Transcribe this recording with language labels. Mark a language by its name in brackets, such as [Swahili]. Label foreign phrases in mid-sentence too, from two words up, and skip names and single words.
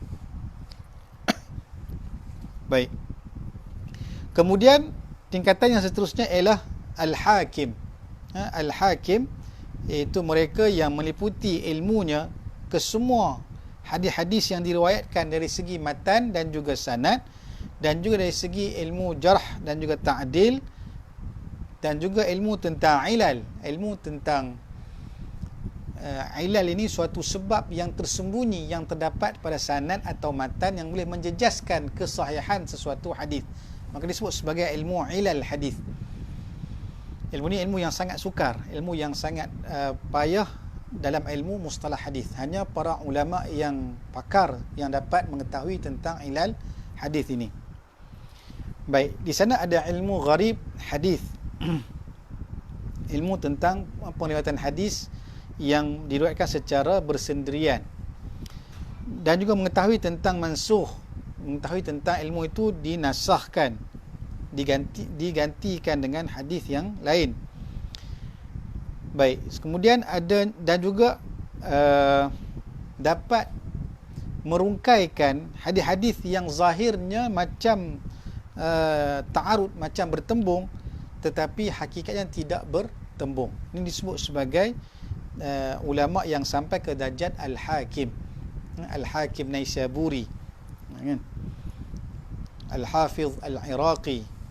[Malay] Baik. Kemudian tingkatan yang seterusnya ialah al-hakim. Al-hakim iaitu mereka yang meliputi ilmunya ke semua hadis-hadis yang diriwayatkan dari segi matan dan juga sanad, dan juga dari segi ilmu jarh dan juga ta'dil, dan juga ilmu tentang ilal. Ilmu tentang ilal ini suatu sebab yang tersembunyi yang terdapat pada sanad atau matan yang boleh menjejaskan kesahihan sesuatu hadis. Maka disebut sebagai ilmu ilal hadis. Ilmu ni ilmu yang sangat sukar, ilmu yang sangat payah dalam ilmu mustalah hadis. Hanya para ulama yang pakar yang dapat mengetahui tentang ilal hadis ini. Baik, di sana ada ilmu gharib hadis. Ilmu tentang periwayatan hadis yang diriwayatkan secara bersendirian, dan juga mengetahui tentang mansukh, mengetahui tentang ilmu itu dinasahkan, digantikan dengan hadis yang lain. Baik, kemudian ada dan juga dapat merungkaikan hadis-hadis yang zahirnya macam ta'arud, macam bertembung, tetapi hakikatnya tidak bertembung. Ini disebut sebagai ulama yang sampai ke darjat al-hakim. Al-hakim Naisaburi, al-hafiz al-iraqi.